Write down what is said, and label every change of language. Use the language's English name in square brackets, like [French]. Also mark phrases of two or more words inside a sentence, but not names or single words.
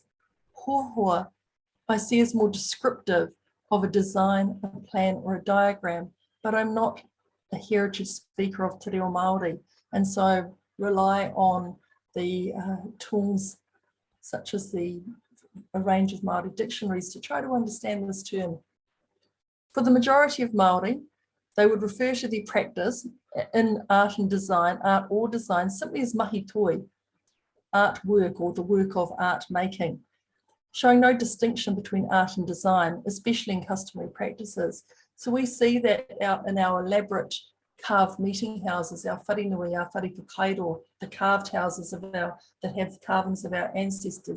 [English] Hoahoa I see as more descriptive of a design, a plan, or a diagram, but I'm not a heritage speaker of [Māori] Te Reo Māori, [English] and so I rely on the tools such as a range of Māori dictionaries to try to understand this term. For the majority of Māori, they would refer to the practice in art and design, art or design, simply as [Māori] mahi toi, [English] artwork or the work of art making, showing no distinction between art and design, especially in customary practices. So we see that out in our elaborate carved meeting houses, our wharenui, our wharewhakairo, the carved houses of that have carvings of our ancestors.